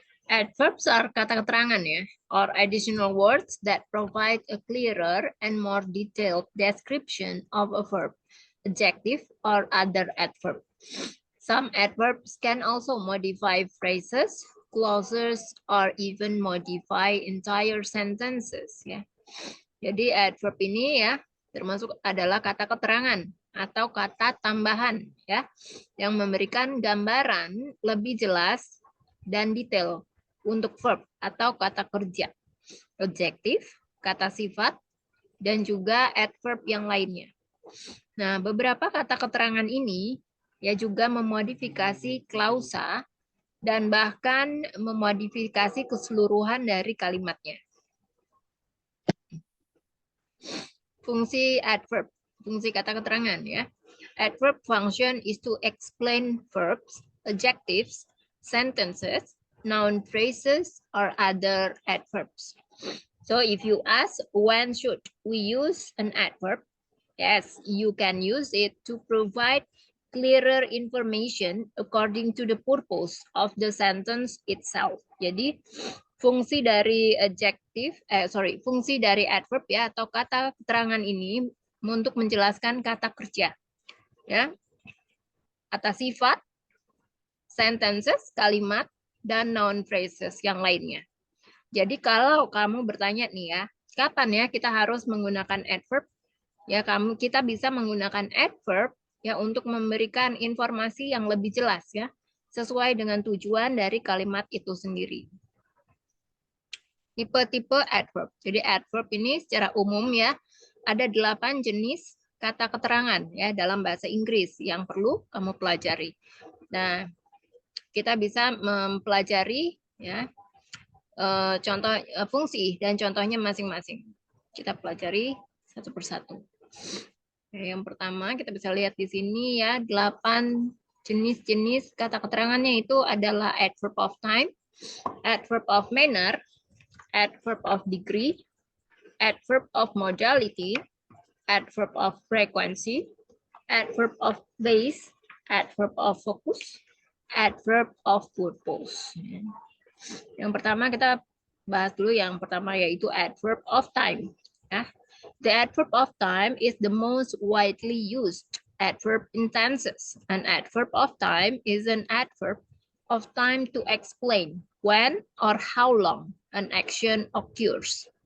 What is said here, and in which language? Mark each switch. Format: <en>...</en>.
<en>Adverbs are</en> <id>kata keterangan ya,</id> <en>or additional words that provide a clearer and more detailed description of a verb, adjective, or other adverb. Some adverbs can also modify phrases, clauses, or even modify entire sentences ya.</en> <id>Jadi adverb ini ya termasuk adalah kata keterangan atau kata tambahan ya yang memberikan gambaran lebih jelas dan detail untuk verb atau kata kerja, adjektif, kata sifat, dan juga adverb yang lainnya. Nah, beberapa kata keterangan ini ya juga memodifikasi klausa dan bahkan memodifikasi keseluruhan dari kalimatnya. Fungsi adverb, fungsi kata keterangan ya.</id> <en>Adverb function is to explain verbs, adjectives, sentences, noun phrases, or other adverbs. So if you ask when should we use an adverb, yes, you can use it to provide clearer information according to the purpose of the sentence itself.</en> <id>Jadi fungsi dari fungsi dari adverb ya atau kata keterangan ini untuk menjelaskan kata kerja. Ya. Kata sifat, sentences, kalimat, dan noun phrases yang lainnya. Jadi kalau kamu bertanya nih ya, kapan ya kita harus menggunakan adverb? Ya, kita bisa menggunakan adverb ya untuk memberikan informasi yang lebih jelas ya, sesuai dengan tujuan dari kalimat itu sendiri. Tipe-tipe adverb. Jadi adverb ini secara umum ya ada 8 jenis kata keterangan ya dalam bahasa Inggris yang perlu kamu pelajari. Nah, kita bisa mempelajari ya contoh fungsi dan contohnya masing-masing. Kita pelajari satu persatu. Yang pertama kita bisa lihat di sini ya 8 jenis-jenis kata keterangannya itu adalah adverb of time, adverb of manner, adverb of degree, adverb of modality, adverb of frequency, adverb of place, adverb of focus, adverb of purpose. Yang pertama kita bahas dulu yang pertama yaitu adverb of time. Ya.</id> <en>The adverb of time is the most widely used adverb in tenses. An adverb of time is an adverb of time to explain when or how long an action occurs.</en>